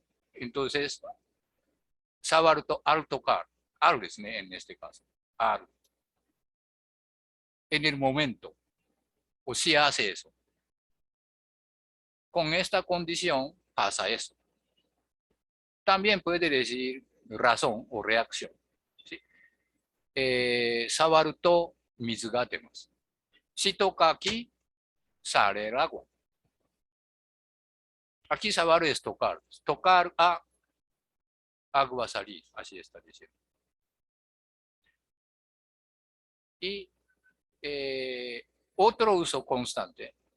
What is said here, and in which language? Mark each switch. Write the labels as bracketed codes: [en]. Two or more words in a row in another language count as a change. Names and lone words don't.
[es] Entonces, al tocar, algo es en este caso, algo. En el momento, o si hace eso. Con esta condición pasa eso. También puede decir razón o reacción. ¿Sí? [ja] 触ると水が出ます。 [es] Si toca aquí, sale el agua. Aquí saber es tocar. Tocar a agua salir. Así está diciendo. Y otro uso constante.